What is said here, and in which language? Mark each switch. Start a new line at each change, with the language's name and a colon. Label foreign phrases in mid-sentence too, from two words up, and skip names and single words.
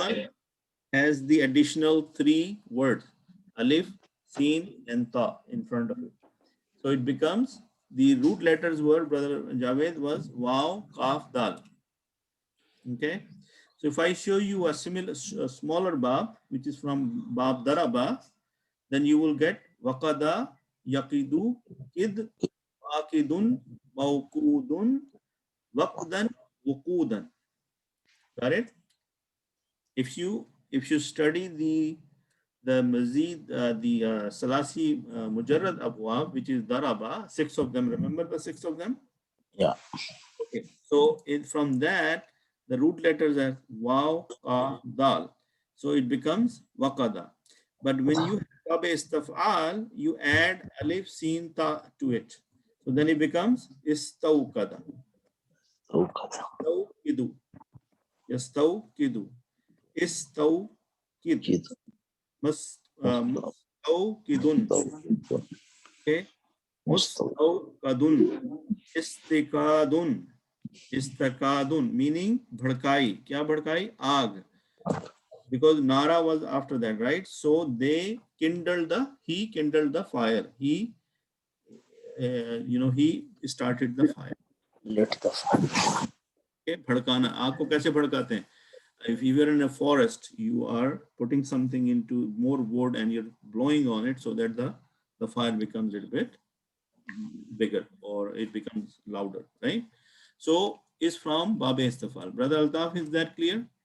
English: Istaf'al has the additional 3 words,
Arabic: alif, sin,
English: and ta in front of it. So it becomes, the root letters were, Brother Javed, was
Arabic: واو، كاف، دال.
English: Okay. So if I show you a smaller bab, which is from
Arabic: باب ضرب,
English: then you will get
Arabic: وقد، يقد، قد، واقد، موقود، وقدا، وقودا.
English: Got it? If you study the mazid, the
Arabic: ثلاثي مجرد أبواب,
English: which is daraba, 6 of them. Remember the 6 of them? Yeah. Okay. So from that, the root letters are
Arabic: واو، كا، دال.
English: So it becomes waqada. But when you have istaf'al, you add
Arabic: ألف، سين، تاء
English: to it. So then it becomes istawqada.
Arabic: استوقدوا. يستوقد.
English: Istawqid. Kid. Mustawqidun. Okay.
Arabic: مستوقد. استيقاد.
English: Istakadun, meaning bhadkai.
Urdu: کیا بھڑکائی؟ آگ.
English: Because Nara was after that, right? So he kindled the fire. He started the fire. Lit the fire. Okay, bhadkana.
Urdu: آگ کو کیسے بھڑکاتے ہیں?
English: If you are in a forest, you are putting something into more wood and you're blowing on it so that the fire becomes a little bit bigger or it becomes louder, right? So is from Bab Istafal. Brother Altaf, is that clear?